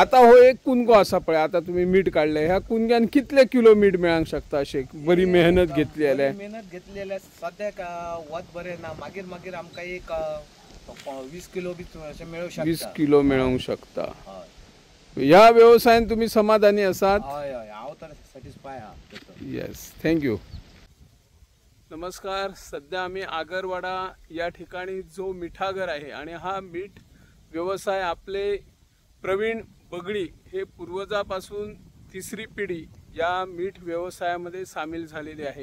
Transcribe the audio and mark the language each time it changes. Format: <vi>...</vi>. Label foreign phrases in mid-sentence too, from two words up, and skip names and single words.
<kok>आता हो एक कुणगो असा पळय, आता तुम्ही मीठ काढले, ह्या कुणग्यान कितले किलो मीठ मेळांक शकता अशे बरी मेहनत घेतली जाल्यार? मेहनत घेतलेल्या सद्याक वत बरे ना, मागीर मागीर आमकां एक 20 किलो बी अशें मेळूं शकता. 20 किलो मेळोंक शकता. हय ह्या व्यवसायान तुम्ही समाधानी आसात? हय हय हांव तर सॅटिस्फाय आहा.</kok> <en>Yes, thank you.</en> <mr>नमस्कार. सध्या आम्ही आगरवाडा या ठिकाणी जो मिठागर आहे आणि हा मीठ व्यवसाय आपले प्रवीण बगडी हे पूर्वजापासून तिसरी पिढी या मीठ व्यवसायामध्ये सामील झालेली आहे.</mr>